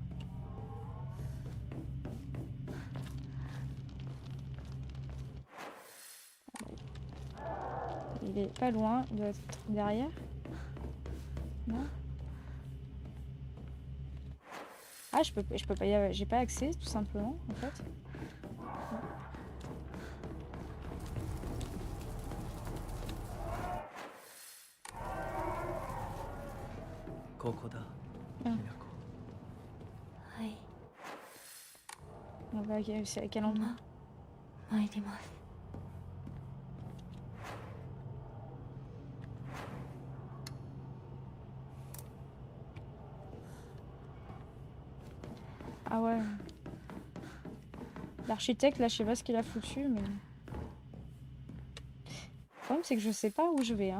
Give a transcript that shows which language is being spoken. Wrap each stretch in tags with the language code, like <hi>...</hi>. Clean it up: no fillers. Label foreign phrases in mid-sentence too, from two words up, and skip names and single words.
<fr>Il est pas loin, il doit être derrière. Non? Ah, je peux pas y avoir, j'ai pas accès, tout simplement, en fait.</fr> <ja>ここだ、うん。きなこ。はい、</ja> <fr>On va c'est à quel endroit?</fr> <ja>参ります。</ja> <fr>Ah ouais. L'architecte, là, je sais pas ce qu'il a foutu, mais... Le problème, c'est que je sais pas où je vais, hein.</fr>